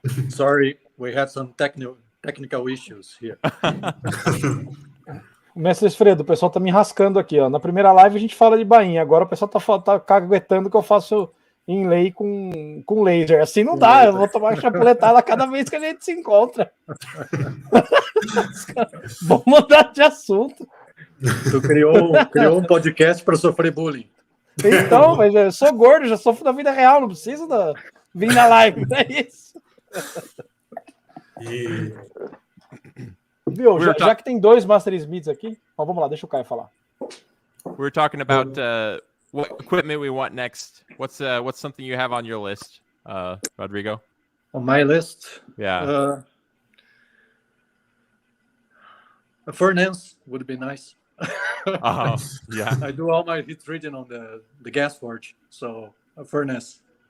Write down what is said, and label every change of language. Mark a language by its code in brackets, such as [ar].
[en] Sorry, we had some technical issues here. [pt] Mestre Esfredo, o pessoal tá me rascando aqui, ó. Na primeira live a gente fala de bainha, agora o pessoal tá caguetando que eu faço inlay com laser. Assim não dá, eu vou tomar chapuletada cada vez que a gente se encontra. Vamos mudar de assunto. Tu criou um podcast para sofrer bullying. Então, mas eu sou gordo, já sofro da vida real, não preciso vir na live, não é isso. Viu, já que tem 2 Master Smiths aqui, vamos lá, deixa o Caio falar. [en] We're talking about what equipment we want next. What's something you have on your list, Rodrigo? On my list, Yeah. a furnace would be nice. Oh, yeah. I do all my heat treating on the gas forge, so a furnace